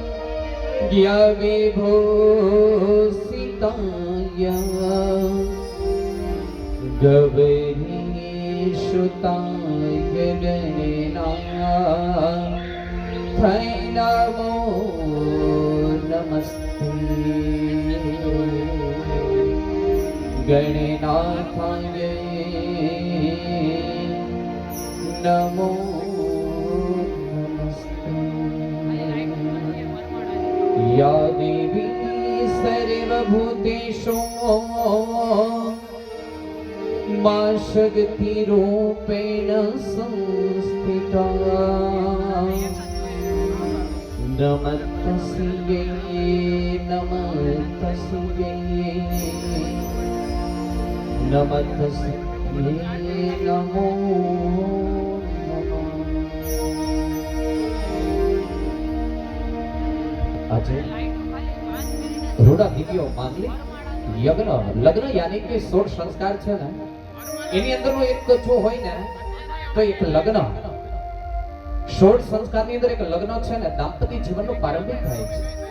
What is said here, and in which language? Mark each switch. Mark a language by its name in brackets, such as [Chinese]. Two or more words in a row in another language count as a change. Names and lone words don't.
[Sanskrit] विभूषिताय गौरी सुताय गणना थई नमो नमस्ते गणनाथाय નમો या देवी सर्वभूतेषु मा शक्ति रूपेण संस्थिता नमस्तस्यै नमस्तस्यै नमस्तस्यै नमो [Gujarati] આજે રૂડા દીકરીઓ માંગલી યજ્ઞ લગ્ન યાની કે 16 સંસ્કાર છે ને એની અંદરનો એક જો હોય ને તો એક લગ્ન 16 સંસ્કારની અંદર એક લગ્ન છે ને દાંપત્ય જીવનનો પ્રારંભિક થાય છે.